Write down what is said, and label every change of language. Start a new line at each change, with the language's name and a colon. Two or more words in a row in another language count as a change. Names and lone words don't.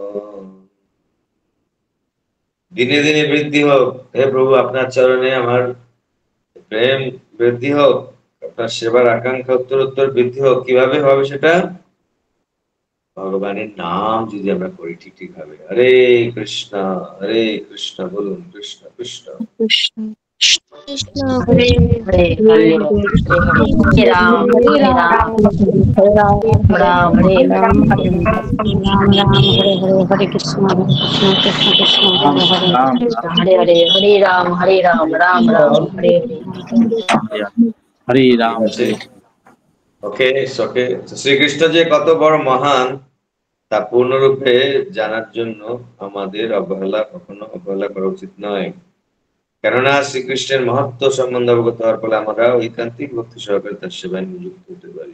Bangla: দিনে দিনে বৃদ্ধি হোক হে প্রভু, আপনার চরণে আমার প্রেম বৃদ্ধি হোক, আপনার সেবার আকাঙ্ক্ষা উত্তরোত্তর বৃদ্ধি হোক। কিভাবে হবে সেটা? ভগবানের নাম যদি আমরা করি ঠিক ঠিক ভাবে। হরে কৃষ্ণ বলুন, কৃষ্ণ কৃষ্ণ কৃষ্ণ কৃষ্ণ হরে হরে হরে হরে রাম হরে রাম রাম হরে রাম হরে রাম রাম হরে হরে হরে কৃষ্ণ কৃষ্ণ কৃষ্ণ হরে হরে হরে হরে হরে রাম রাম রাম হরে হরে। হরে রাম।
English: okay okay.
Bangla: শ্রীকৃষ্ণ যে কত বড় মহান তা পূর্ণরূপে জানার জন্য আমাদের কখনো অবহেলা করা উচিত নয়। কেননা শ্রীকৃষ্ণের মহত্ব সম্বন্ধে অবগত হওয়ার ফলে আমরা ঐকান্তিক ভক্তি সহকারে তার সেবায় নিযুক্ত হতে পারি।